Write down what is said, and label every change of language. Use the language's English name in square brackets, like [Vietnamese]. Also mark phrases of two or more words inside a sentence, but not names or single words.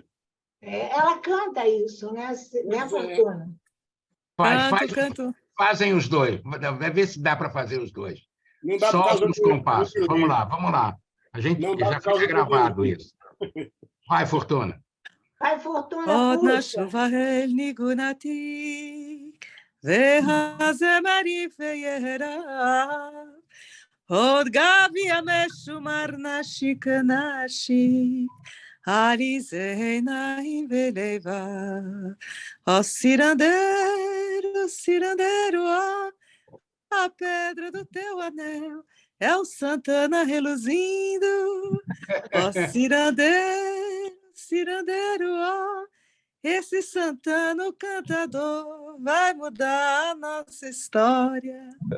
[Portuguese] Ela canta isso, né, Fortuna? Canto. Fazem os dois. Vai ver se dá para fazer os dois. Não dá Solta os compassos. Vamos lá. A gente já fica gravado isso. Vai, Fortuna. Vai, Fortuna, [Hebrew] עוד נשובה אל ניגונתי, והזמרי וירח, עוד גבי המשומר נשיק נשיק, עליזי עיניים ולבב. [Portuguese] Ó cirandeiro, cirandeiro, ó, a pedra do teu anel é o Santana reluzindo. Ó cirandeiro, cirandeiro, ó, esse Santana, o cantador, vai mudar a nossa história.